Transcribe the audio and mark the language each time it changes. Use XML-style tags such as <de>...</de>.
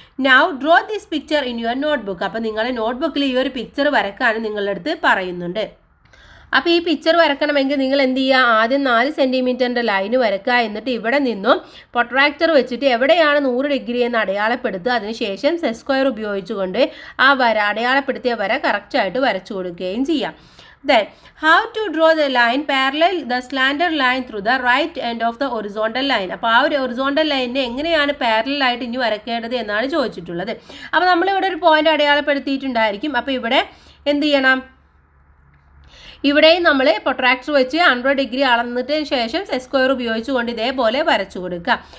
<en>Now draw this picture in your notebook.</en> <ml>അപ്പോൾ നിങ്ങളുടെ നോട്ട്ബുക്കിൽ ഈ ഒരു പിക്ചർ വരക്കാൻ നിങ്ങളുടെ അടുത്ത് പറയുന്നുണ്ട്. അപ്പോൾ ഈ പിക്ചർ വരക്കണമെങ്കിൽ നിങ്ങൾ എന്ത് ചെയ്യുക, ആദ്യം 4 സെൻറ്റിമീറ്ററിൻ്റെ ലൈന് വരക്കുക, എന്നിട്ട് ഇവിടെ നിന്നും പ്രൊട്രാക്ടർ വെച്ചിട്ട് എവിടെയാണ് 100 ഡിഗ്രി എന്ന് അടയാളപ്പെടുത്തുക. അതിനുശേഷം സെറ്റ് സ്ക്വയർ ഉപയോഗിച്ചുകൊണ്ട് ആ അടയാളപ്പെടുത്തിയ വര കറക്റ്റായിട്ട് വരച്ചു കൊടുക്കുകയും ചെയ്യാം.</ml> <en>Then how to draw the line parallel the slanted line through the right end of the horizontal line.</en> <ml>അപ്പോൾ ആ ഒരു ഹൊറിസോണ്ടൽ ലൈനിനെ എങ്ങനെയാണ് പാരലൽ ആയിട്ട് ഇനി വരക്കേണ്ടത് എന്നാണ് ചോദിച്ചിട്ടുള്ളത്. അപ്പോൾ നമ്മളിവിടെ ഒരു പോയിന്റ് അടയാളപ്പെടുത്തിയിട്ടുണ്ടായിരിക്കും. അപ്പോൾ ഇവിടെ എന്ത് ചെയ്യണം, ഇവിടെയും നമ്മൾ പ്രൊട്രാക്ടർ വെച്ച് 100 ഡിഗ്രി അളന്നിട്ടതിന് ശേഷം സെറ്റ് സ്ക്വയർ ഉപയോഗിച്ചുകൊണ്ട് ഇതേപോലെ വരച്ചു കൊടുക്കുക.</ml>